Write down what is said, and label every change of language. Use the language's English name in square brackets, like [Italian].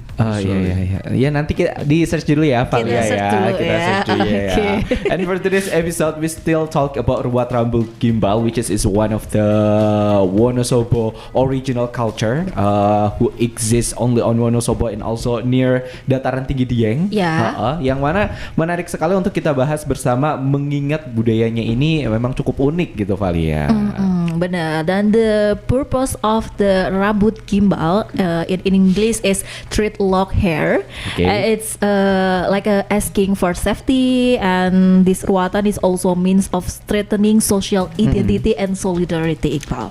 [Indonesian] Iya. Ya nanti kita di search dulu ya, Valia [English] search [Indonesian] ya. dulu Kita ya. search dulu ya. Oke. [English] And for today's episode, we still talk about Ruat Rambut Gimbal, which is one of the Wonosobo original culture who exists only on Wonosobo and also near Dataran Tinggi Dieng. [Indonesian] Ya. Yang mana menarik sekali untuk kita bahas bersama, mengingat budayanya ini memang cukup unik gitu, Valia. Benar. [English] Dan the purpose of the rambut gimbal in English is treat lock hair. Okay. It's like asking for safety, and this ruatan is also means of strengthening social identity and solidarity, Iqbal.